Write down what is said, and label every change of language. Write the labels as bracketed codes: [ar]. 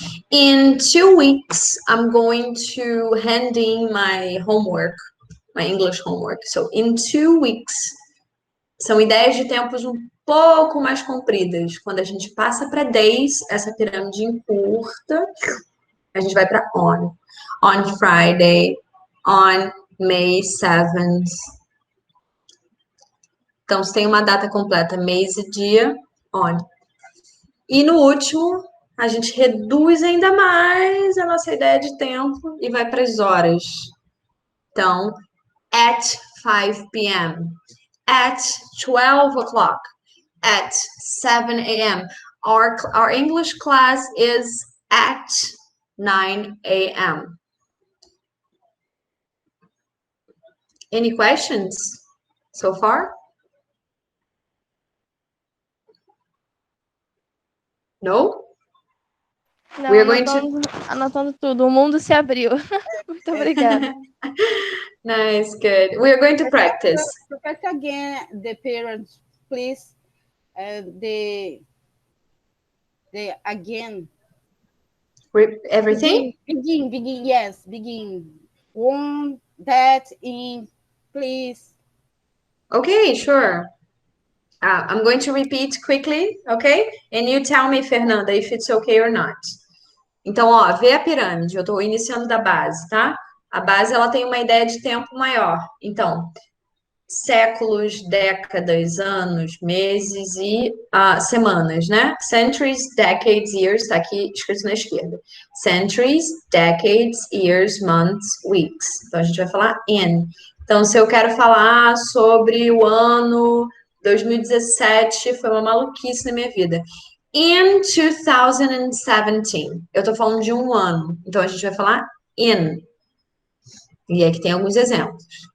[en] In 2 weeks, I'm going to hand in my homework, my English homework. So, in 2 weeks, [pt] são ideias de tempos um pouco mais compridas. Quando a gente passa para days, essa pirâmide encurta, a gente vai para on. [en] On Friday, on May 7th. [pt] Então, se tem uma data completa, mês e dia, on. E no último, a gente reduz ainda mais a nossa ideia de tempo e vai para as horas. Então, [en] at 5 p.m., at 12 o'clock, at 7 a.m. Our English class is at 9 a.m. Any questions so far? No? [pt] Não, [en] We are going to... [pt] anotando tudo. O mundo se abriu. Muito obrigada. [en] Nice, good. We are going to practice. Repeat again the parents, please. The again. Everything? Begin, yes, begin. One, that, in, please. Okay, sure. I'm going to repeat quickly, okay? And you tell me, Fernanda, if it's okay or not. [pt] Então, ó, vê a pirâmide. Eu estou iniciando da base, tá? A base, ela tem uma ideia de tempo maior. Então, séculos, décadas, anos, meses e semanas, né? [en] Centuries, decades, years, [pt] tá aqui escrito na esquerda. [en] Centuries, decades, years, months, weeks. [pt] Então, a gente vai falar in. Então, se eu quero falar sobre o ano 2017, foi uma maluquice na minha vida. [en] In 2017, [pt] eu tô falando de um ano. Então, a gente vai falar in. E aqui tem alguns exemplos.